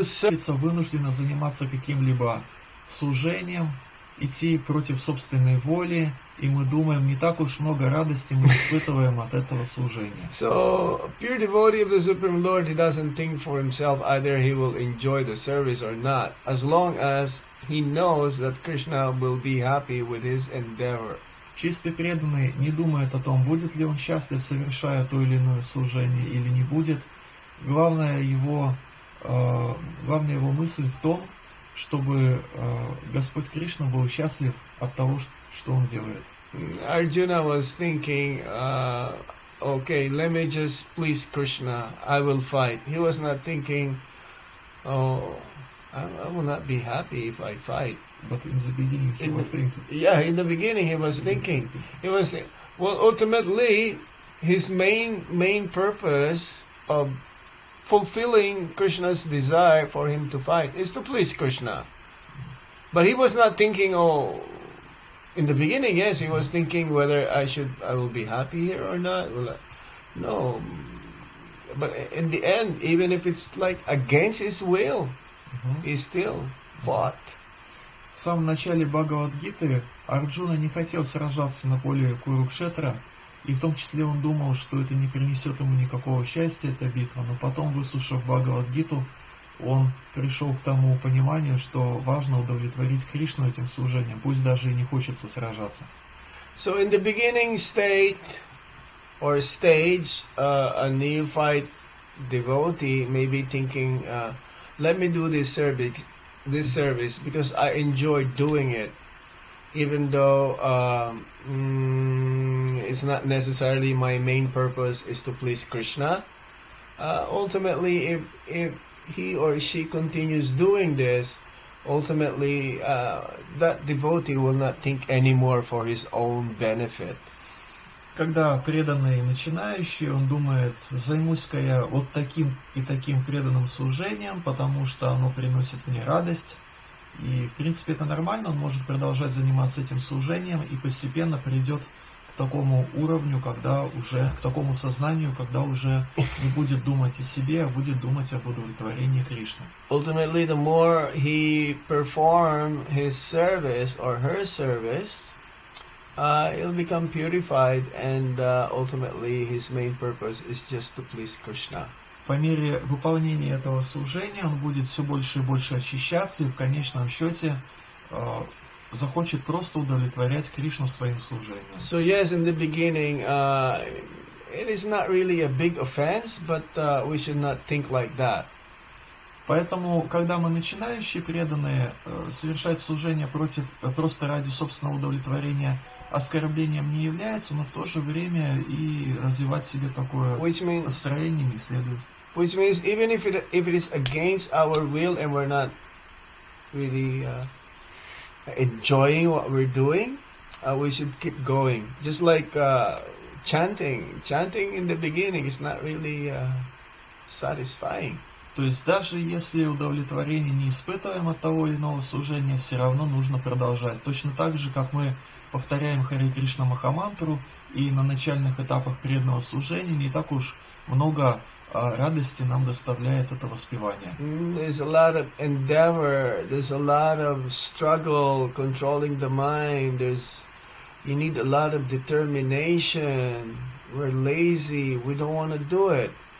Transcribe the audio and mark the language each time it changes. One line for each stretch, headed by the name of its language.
Russian: Лицо вынуждено заниматься каким-либо служением, идти против собственной воли, и мы думаем, не так уж много радости мы испытываем от этого служения.
English: So, a pure devotee of the Supreme Lord, he doesn't think for himself either he will enjoy the service or not, as long as he knows that Krishna will be happy with his endeavor.
Russian: Чистый преданный не думает о том, будет ли он счастлив, совершая то или иное служение, или не будет. Главная его мысль в том, чтобы Господь Кришна был счастлив от того, что он делает.
English: Arjuna was thinking, okay, let me just please Krishna, I will fight. He was not thinking, oh, I will not be happy if I fight. But in the beginning he was thinking. Yeah, in the beginning he was thinking. Well, ultimately, his main purpose of fulfilling Krishna's desire for him to fight is to please Krishna. But he was not thinking, oh, in the beginning, yes, he was thinking whether I will be happy here or not. No. But in the end, even if it's like against his will, he still fought.
Russian: В самом начале Бхагавад-гиты Арджуна не хотел сражаться на поле Курукшетра, и в том числе он думал, что это не принесет ему никакого счастья, эта битва, но потом, выслушав Бхагавад-гиту, он пришел к тому пониманию, что важно удовлетворить Кришну этим служением, пусть даже и не хочется сражаться.
English: So in the beginning stage, a neophyte devotee may be thinking, let me do this service because I enjoy doing it, even though it's not necessarily my main purpose is to please Krishna. Ultimately, if he or she continues doing this, ultimately that devotee will not think anymore for his own benefit.
Russian: Когда преданный начинающий, он думает, займусь-ка я вот таким и таким преданным служением, потому что оно приносит мне радость. И, в принципе, это нормально, он может продолжать заниматься этим служением и постепенно придет к такому уровню, к такому сознанию, когда уже не будет думать о себе, а будет думать об удовлетворении Кришны.
English: Ultimately, the more he perform his service or her service, he'll become purified, and ultimately his main purpose is just to please Krishna.
Russian: По мере выполнения этого служения он будет все больше и больше очищаться, и в конечном счете захочет просто удовлетворять Кришну своим служением.
English: So yes, in the beginning, it is not really a big offense, but we should not think like that.
Russian: Поэтому, когда мы начинающие преданные, совершать служение просто ради собственного удовлетворения оскорблением не является, но в то же время и развивать в себе такое настроение не следует.
English: Which means even if it is against our will and we're not really enjoying what we're doing, we should keep going. Just like chanting in the beginning is not really satisfying.
Russian: То есть даже если удовлетворение не испытываем от того или иного служения, все равно нужно продолжать. Точно так же, как мы повторяем Харе Кришна Махамантру, и на начальных этапах преданного служения не так уж много радости нам доставляет это воспевание.
English: There's a lot of endeavor, there's a lot of struggle controlling the mind, you need a lot of determination, we're lazy, we don't want to do it.